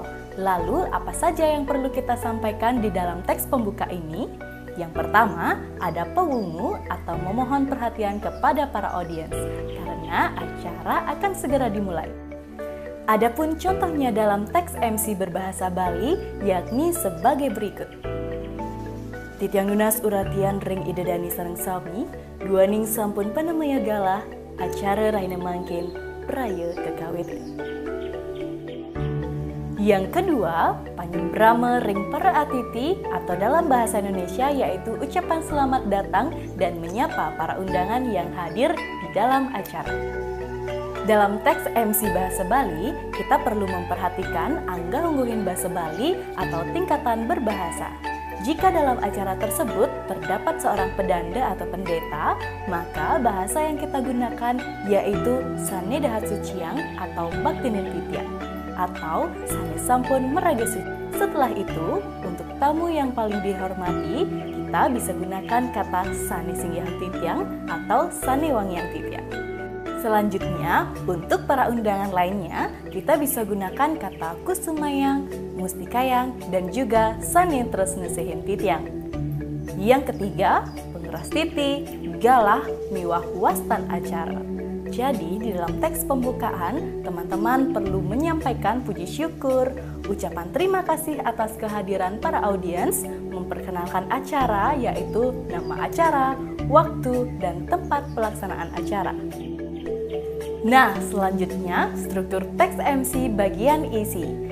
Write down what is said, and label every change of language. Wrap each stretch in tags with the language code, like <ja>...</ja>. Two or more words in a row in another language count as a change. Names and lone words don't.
<id>Lalu, apa saja yang perlu kita sampaikan di dalam teks pembuka ini? Yang pertama, ada pewungu atau memohon perhatian kepada para audiens, karena acara akan segera dimulai. Adapun contohnya dalam teks MC berbahasa Bali, yakni sebagai berikut.</id> <ban>Titiang nunas uratian ring idedani sareng sami, duaning sampun panemaya galah, acara raina mangkin, praya kekawitan.</ban> <id>Yang kedua,</id> <ban>panyembrama ring para atiti</ban> <id>atau dalam bahasa Indonesia yaitu ucapan selamat datang dan menyapa para undangan yang hadir di dalam acara. Dalam teks MC bahasa Bali, kita perlu memperhatikan</id> <ban>angga ungguhin</ban> <id>bahasa Bali atau tingkatan berbahasa. Jika dalam acara tersebut terdapat seorang pedanda atau pendeta, maka bahasa yang kita gunakan yaitu</id> <ban>Sane Dahat Suciang</ban> <id>atau</id> <ban>Baktinin Titiang</ban> <id>atau</id> <ban>Sane Sampun Meraga Suci.</ban> <id>Setelah itu, untuk tamu yang paling dihormati, kita bisa gunakan kata</id> <ban>Sane Singgihang Titiang</ban> <id>atau</id> <ban>Sane Wangiang Titiang.</ban> <id>Selanjutnya, untuk para undangan lainnya, kita bisa gunakan kata Kusumayang, Mustikayang, dan juga</id> <ban>Sane Terus Nesehin Titiang.</ban> <id>Yang ketiga,</id> <ban>pengeras titi, galah, miwah wastan acara.</ban> <id>Jadi, di dalam teks pembukaan, teman-teman perlu menyampaikan puji syukur, ucapan terima kasih atas kehadiran para audiens, memperkenalkan acara yaitu nama acara, waktu, dan tempat pelaksanaan acara. Nah, selanjutnya struktur teks MC bagian isi.</id>